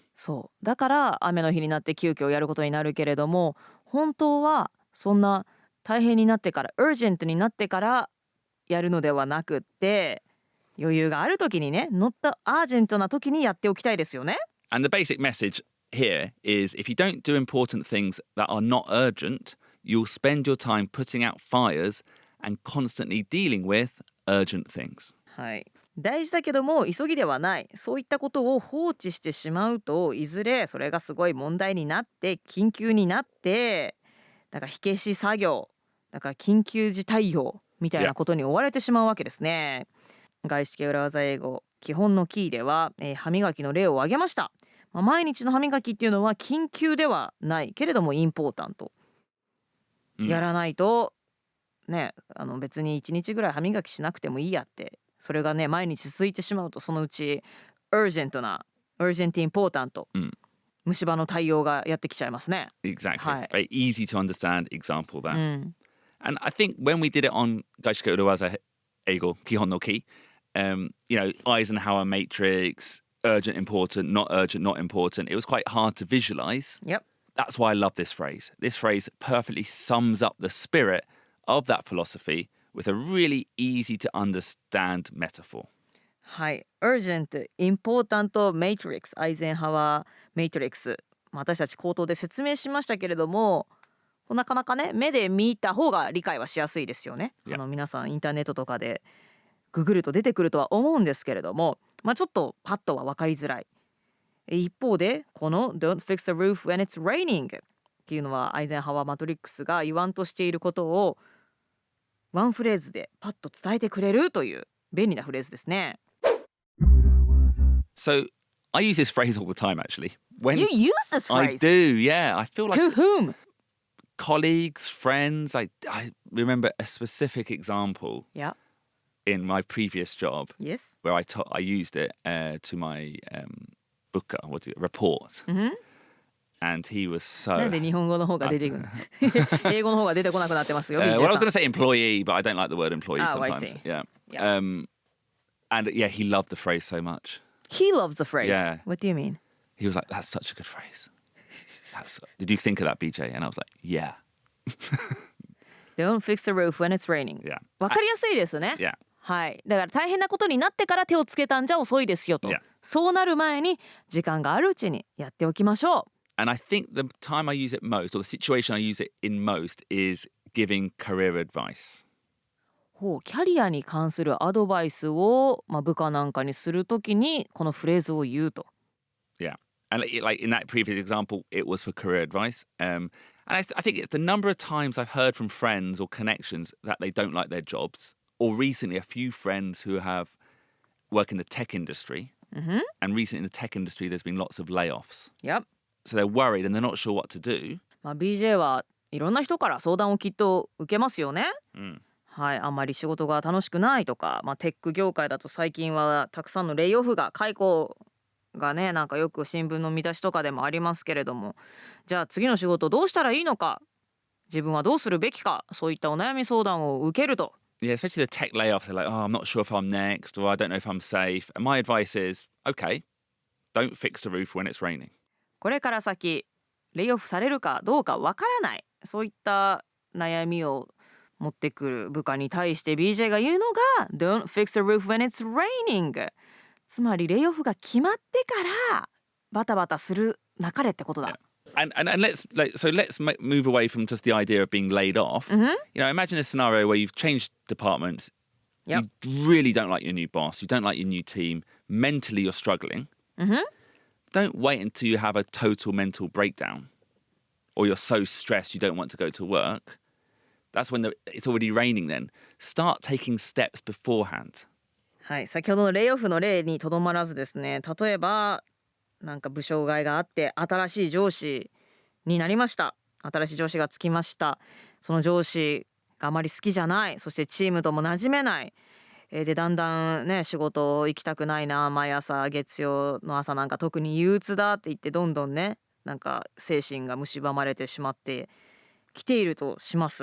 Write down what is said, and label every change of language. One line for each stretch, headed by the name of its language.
Japanese: そうだから雨の日になって急遽やることになるけれども、本当はそんな大変になってから、アージェントになってからやるのではなくって、余裕がある時にね、乗ったアージェントな時にやっておきたいですよね。
English: And the basic message here is if you don't do important things that are not urgent, you'll spend your time putting out fires and constantly dealing with urgent things.
Japanese: はい。大事だけども急ぎではない、そういったことを放置してしまうと、いずれそれがすごい問題になって緊急になって、だから火消し作業、だから緊急時対応みたいなことに追われてしまうわけですね。外資系裏技英語基本のキーでは、歯磨きの例を挙げました。毎日の歯磨きっていうのは緊急ではないけれどもインポータント、やらないとね、別に1日ぐらい歯磨きしなくてもいいやって、それがね毎日続いてしまうと、そのうちurgent important、虫歯の対応がやってきちゃいますね。
English: Exactly.
Japanese: はい。
English: Very easy to understand example there. And I think when we did it on 外資系裏技英語基本のキー、you know, Eisenhower matrix, urgent, important, not urgent, not important, it was quite hard to visualize. Yep. That's why I love this phrase. This phrase perfectly sums up the spirit of that philosophy with a really easy to understand metaphor.
Japanese: はい。 urgent important matrix、 アイゼンハワーメイトリックス、私たち口頭で説明しましたけれども、なかなかね目で見た方が理解はしやすいですよね。皆さんインターネットとかでググると出てくるとは思うんですけれども、ちょっとパッとは分かりづらい。一方でこの
English: Don't fix the roof when it's raining
Japanese: っていうのはアイゼンハワーマトリックスが言わんとしていることをワンフレーズでパッと伝えてくれるという便利なフレーズですね。
English: So I use this phrase all the time actually. When You use this I phrase? do, yeah. I feel like To whom? colleagues, friends. I remember a specific example Yeah. in my previous job Yes. where I used it to my booker, report. And he was so...
Japanese: なんで日本語の方が出てくる英語の方が出てこなくなってますよ。
English: well, I was
Japanese: BJ さん
English: going to say employee, but I don't like the word employee Oh, I sometimes. see. Yeah. Yeah. And yeah, he loved the phrase so much. He loves the phrase. Yeah. What do you mean? He was like, that's such a good phrase. Did you think of that, BJ? And I was like, yeah. Don't fix the roof when it's raining. Yeah.
Japanese: わかりやすいですね。
English: Yeah.
Japanese: はい。だから大変なことになってから手をつけたんじゃ遅いですよと。
English: Yeah.
Japanese: そうなる前に時間があるうちにやっておきましょう。
English: And I think the time I use it most, or the situation I use it in most, is giving career advice.
Japanese: キャリアに関するアドバイスを、部下なんかにするときにこのフレーズを言うと。
English: Yeah. And like in that previous example, it was for career advice. And I think it's the number of times I've heard from friends or connections that they don't like their jobs. Or recently, a few friends who have work in the tech industry. And recently in the tech industry, there's been lots of layoffs. Yep. So they're worried and they're not sure what to do.
Japanese: BJ はいろんな人から相談をきっと受けますよね。はい、あんまり仕事が楽しくないとか、テック業界だと最近はたくさんのレイオフが解雇がね、なんかよく新聞の見出しとかでもありますけれども、じゃあ次の仕事どうしたらいいのか、自分はどうするべきか、そういったお悩み相談を受けると。
English: Yeah, especially the tech layoffs. They're like, oh, I'm not sure if I'm next, or I don't know if I'm safe. And my advice is, okay, don't fix the roof when it's raining.
Japanese: これから先レイオフされるかどうかわからない、そういった悩みを持ってくる部下に対して BJ が言うのが
English: Don't fix the roof when it's raining。
Japanese: つまりレイオフが決まってからバタバタするなかれってことだ。
English: And let's move away from just the idea of being laid off. You know, imagine a scenario where you've changed departments, Yep. You really don't like your new boss. You don't like your new team. Mentally, you're struggling. Don't wait until you have a total mental breakdown or you're so stressed you don't want to go to work. That's when it's already raining then. Start taking steps beforehand.
Japanese: はい、先ほどのレイオフの例にとどまらずですね、例えばなんか部署替えがあって新しい上司になりました。新しい上司がつきました。その上司があまり好きじゃない。そしてチームとも馴染めない。でだんだんね仕事行きたくないな、毎朝月曜の朝なんか特に憂鬱だって言ってどんどんねなんか精神が蝕まれてしまってきているとします。